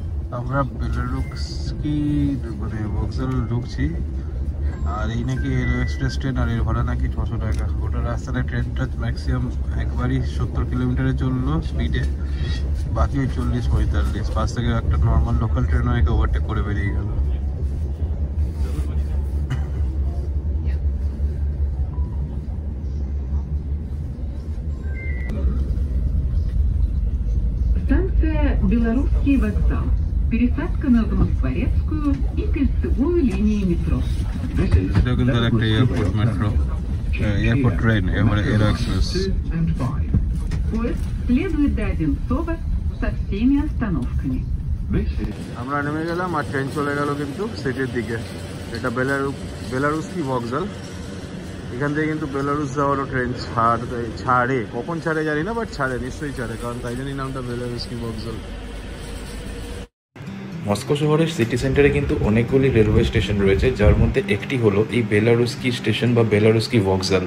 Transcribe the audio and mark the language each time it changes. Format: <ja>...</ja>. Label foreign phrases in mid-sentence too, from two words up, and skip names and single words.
<bn>আমরা বেলারুস্কি মানে বক্সল ঢুকছি, আর এই নাকি এলো</bn> <en>express train,</en> <bn>আর এর ভাড়া নাকি 600 টাকা। ওটা রাস্তাটা ট্রেনটা ম্যাক্সিমাম একবারই 70 কিলোমিটারে চললো স্পিডে, বাকি ওই 40-45। পাশ থেকে একটা</bn> <en>normal local trainও</en> <bn>একে ওভারটেক করে বেরিয়ে গেল।</bn> <ru>Станция Белорусский вокзал. Пересадка на Замоскворецкую и кольцевую линии метро.</ru> <bn>এটা কিন্তু একটা</bn> <en>airport metro, airport train, air express.</en> <ru>Поезд следует до Одинцова со всеми остановками.</ru> <bn>আমরা নেমে গেলাম আর ট্রেন চলে গেল কিন্তু সিটির দিকে। এটা বেলারুস্কি ভক্সাল। এখান থেকে কিন্তু বেলারুস যাওয়ারও ট্রেন ছাড়ে, কখন ছাড়ে জানি না, বাট ছাড়ে, নিশ্চয়ই ছাড়ে, কারণ তাই জন্যই নামটা বেলারুস্কি ভক্সাল। মস্কো শহরের</bn> <en>city centerে</en> <bn>কিন্তু অনেকগুলি রেলওয়ে স্টেশন রয়েছে, যার মধ্যে একটি হলো এই বেলারুস্কি স্টেশন বা বেলারুস্কি ভক্সাল।</bn>